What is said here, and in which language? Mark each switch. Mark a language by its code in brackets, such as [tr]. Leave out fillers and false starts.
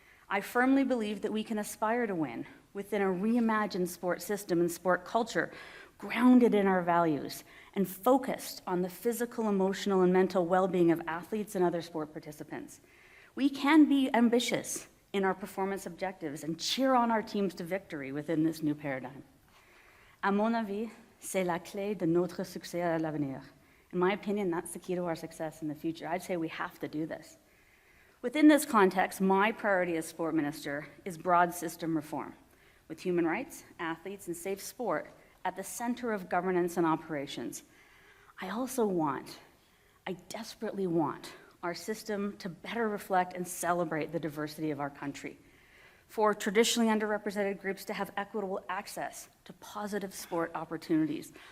[en] I firmly believe that we can aspire to win within a reimagined sport system and sport culture grounded in our values and focused on the physical, emotional, and mental well-being of athletes and other sport participants. We can be ambitious in our performance objectives and cheer on our teams to victory within this new paradigm. [fr] À mon avis, c'est la clé de notre succès à l'avenir. [en] In my opinion, that's the key to our success in the future. I'd say we have to do this. Within this context, my priority as sport minister is broad system reform, with human rights, athletes, and safe sport at the center of governance and operations. I desperately want our system to better reflect and celebrate the diversity of our country, for traditionally underrepresented groups to have equitable access to positive sport opportunities.